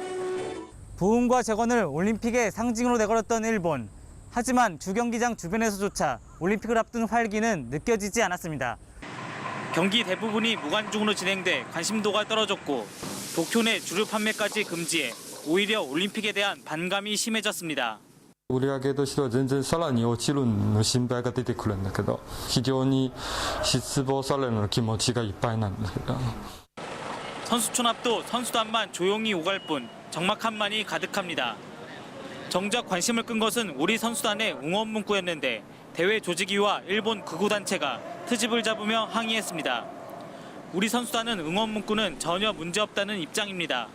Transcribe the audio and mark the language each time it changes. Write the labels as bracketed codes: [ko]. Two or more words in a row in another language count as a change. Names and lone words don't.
[ko] 부흥과 재건을 올림픽의 상징으로 내걸었던 일본. 하지만 주경기장 주변에서조차 올림픽을 앞둔 활기는 느껴지지 않았습니다. 경기 대부분이 무관중으로 진행돼 관심도가 떨어졌고 도쿄 내 주류 판매까지 금지해 오히려 올림픽에 대한 반감이 심해졌습니다. [ja] 売上としては全然さらに落ちるの心配が出てくるんだけど、非常に失望されるの気持ちがいっぱいなんだけど。 [ko] 선수촌 앞도 선수단만 조용히 오갈 뿐 적막함만이 가득합니다. 정작 관심을 끈 것은 우리 선수단의 응원 문구였는데 대회 조직위와 일본 극우단체가 트집을 잡으며 항의했습니다. 우리 선수단은 응원 문구는 전혀 문제없다는 입장입니다.